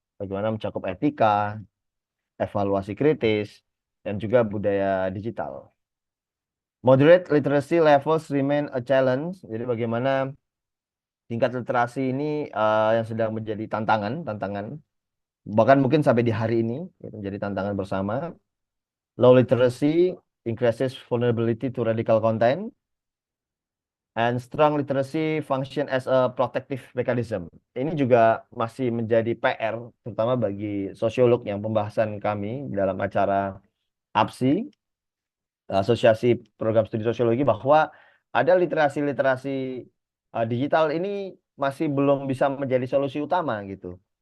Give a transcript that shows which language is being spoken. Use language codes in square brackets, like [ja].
[id] Bagaimana mencakup etika, evaluasi kritis, dan juga budaya digital. [en] Moderate literacy levels remain a challenge. [id] Jadi bagaimana tingkat literasi ini yang sedang menjadi tantangan, bahkan mungkin sampai di hari ini menjadi tantangan bersama. [en] Low literacy increases vulnerability to radical content, and strong literacy function as a protective mechanism. [id] Ini juga masih menjadi PR, terutama bagi sosiolog yang pembahasan kami dalam acara APSI, Asosiasi Program Studi Sosiologi, bahwa ada literasi-literasi digital ini masih belum bisa menjadi solusi utama gitu.